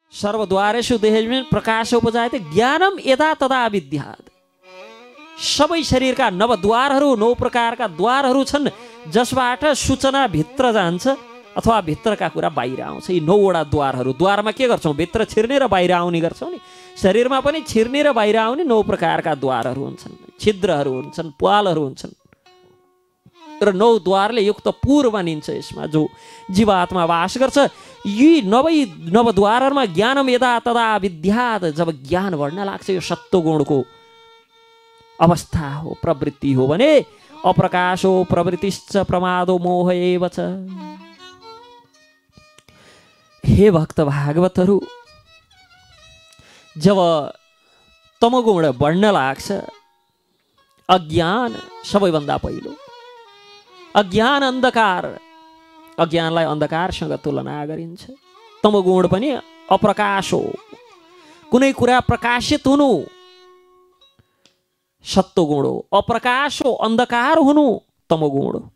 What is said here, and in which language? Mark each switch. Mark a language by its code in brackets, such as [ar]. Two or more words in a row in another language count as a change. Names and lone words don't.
[sa] सर्वद्वारेषु देहेषु प्रकाशोपजायते ज्ञानम यदा तदा विद्यात्। [ne] सबै शरीरका नवद्वारहरू 9 प्रकारका द्वारहरू छन् जसबाट सूचना भित्र जान्छ अथवा भित्रका कुरा बाहिर आउँछ। यी 9 वटा द्वारहरू, द्वारमा के गर्छौँ? भित्र छिर्ने र बाहिर आउने गर्छौँ नि। शरीरमा पनि छिर्ने र बाहिर आउने 9 प्रकारका द्वारहरू हुन्छन्, छिद्रहरू हुन्छन्, प्वालहरू हुन्छन् र 9 द्वारले युक्त पुर बनिन्छ यसमा जो जीवात्मा वास गर्छ। यी नवद्वारहरूमा [sa] ज्ञानम यदा तदा विद्यात्, [ne] जब ज्ञान बढ्न लाग्छ, यो सत्वगुणको अवस्था हो, प्रवृत्ति हो भने [sa] अप्रकाशो प्रवृत्तिश्च प्रमादो मोह एव च। [ne] हे भक्त भागवतहरू, जब तमोगुण बढ्न लाग्छ, अज्ञान सबैभन्दा पहिलो, अज्ञान अन्धकार, अज्ञानलाई अन्धकारसँग तुलना गरिन्छ। तमोगुण पनि अप्रकाश हो, कुनै कुरा प्रकाशित हुनु सत्वगुण हो, अप्रकाश हो, अन्धकार हुनु तमोगुण हो।